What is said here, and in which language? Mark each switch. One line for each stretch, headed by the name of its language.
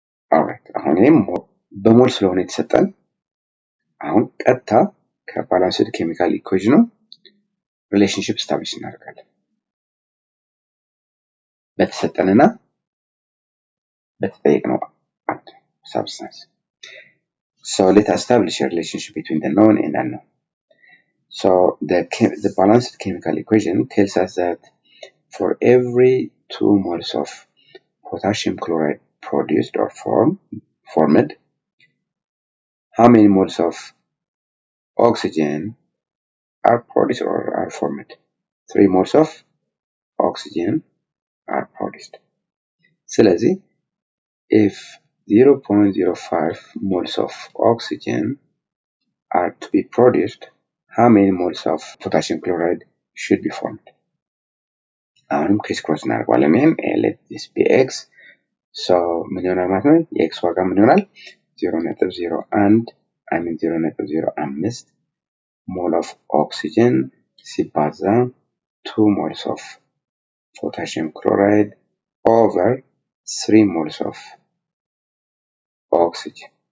English: alright
Amharic: አሁን ይሄም በሞል ስለሆነ የተሰጠን አሁን ቀጥታ ከባላንስድ ኬሚካል ኢኩዌሽኑ ሪሌሽንሺፕ ስታብሊሽ እናደርጋለን በተሰጠንና በተጠየቅነው substance.
English: So let's establish a relationship between the known and unknown. So the balanced chemical equation tells us that for every 2 moles of potassium chloride produced or formed, how many moles of oxygen are produced or are formed? 3 moles of oxygen are produced.
Amharic: ስለዚህ
English: if 0.05 moles of oxygen are to be produced, how many moles of potassium chloride should be formed?
Amharic: አሁንም ክሪስ-ክሮስ እናደርገዋለን ይህም
English: let this be x. so
Amharic: ምን ይሆናል ማለት ነው የx ዋጋ ምን ይሆናል
English: 0.05 ሞል of oxygen
Amharic: ሲባዛ
English: 2 moles of potassium chloride over 3 moles of oxygen.